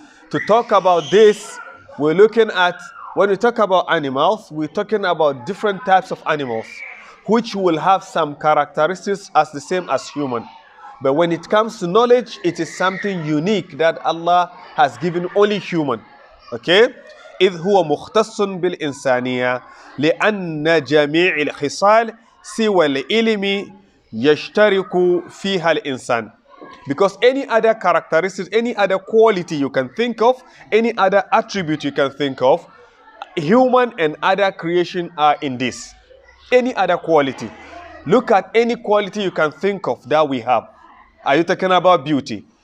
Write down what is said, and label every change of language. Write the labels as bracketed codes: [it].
[en] To talk about this, we're looking at, when we talk about animals, we're talking about different types of animals, which will have some characteristics as the same as human. But when it comes to knowledge, it is something unique that Allah has given only human. Okay? [ar] إذ هو مختص بالإنسانية لأن جميع الخصال سوى العلم يشترك فيها الإنسان. [en] Because any other characteristics, any other quality you can think of, any other attribute you can think of, human and other creation are in this. Any other quality. Look at any quality you can think of that we have. Are you talking about beauty?